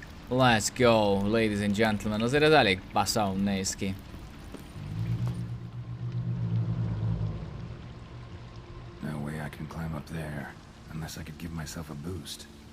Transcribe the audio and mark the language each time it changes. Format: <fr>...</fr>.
<en>Let's go, ladies and gentlemen.</en> <hu>Azért ez elég baszón néz ki.</hu> <en>No way I can climb up there unless I could give myself a boost.</en>